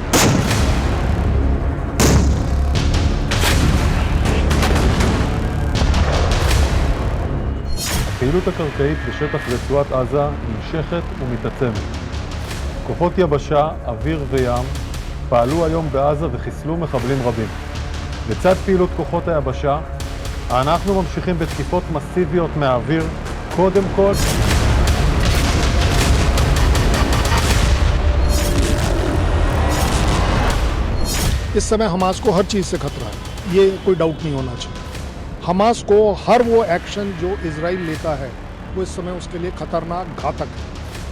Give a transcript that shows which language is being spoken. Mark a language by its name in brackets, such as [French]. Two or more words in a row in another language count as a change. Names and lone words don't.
[Hebrew] הפעילות הקרקעית בשטח רצועת עזה נמשכת ומתעצמת. כוחות יבשה, אוויר וים פעלו היום בעזה וחיסלו מחבלים רבים. לצד פעילות כוחות היבשה, אנחנו ממשיכים בתקיפות מסיביות מהאוויר, קודם כל [Hindi] इस समय हमास को हर चीज़ से खतरा है, ये कोई डाउट नहीं होना चाहिए। हमास को हर वो एक्शन जो इजराइल लेता है वो इस समय उसके लिए खतरनाक, घातक है।